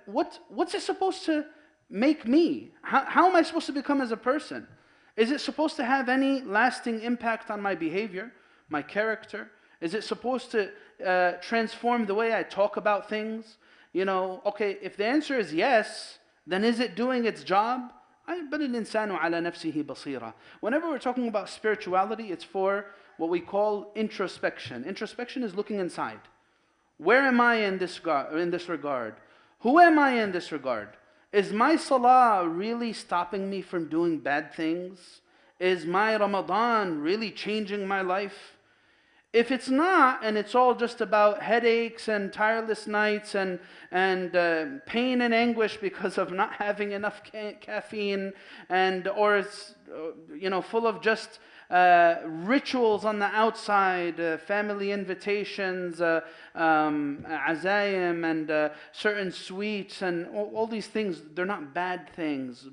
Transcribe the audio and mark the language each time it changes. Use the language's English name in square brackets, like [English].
[English] What's it supposed to make me? How am I supposed to become as a person? Is it supposed to have any lasting impact on my behavior, my character? Is it supposed to transform the way I talk about things? You know, okay, if the answer is yes, then is it doing its job? [Arabic] بل الإنسان على نفسه بصيرة. [English] Whenever we're talking about spirituality, it's for what we call introspection. Introspection is looking inside. Where am I in this regard? Who am I in this regard? Is my salah really stopping me from doing bad things? Is my Ramadan really changing my life? If it's not, and it's all just about headaches and tireless nights and pain and anguish because of not having enough caffeine, or it's full of just rituals on the outside, family invitations, azayim, and certain sweets, and all these things, they're not bad things.